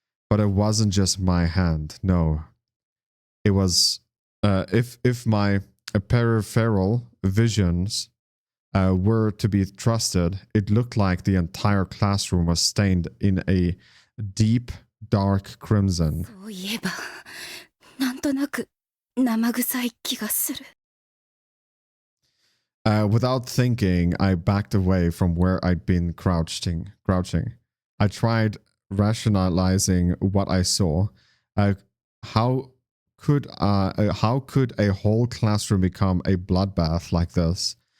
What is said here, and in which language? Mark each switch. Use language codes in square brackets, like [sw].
[en] But it wasn't just my hand. No. It was if my peripheral visions were to be trusted, it looked like the entire classroom was stained in a deep, dark crimson. [ja] そういえば、なんとなく生臭い気がする。 [en] Without thinking, I backed away from where I'd been crouching. I tried rationalizing what I saw. How could a whole classroom become a bloodbath like this?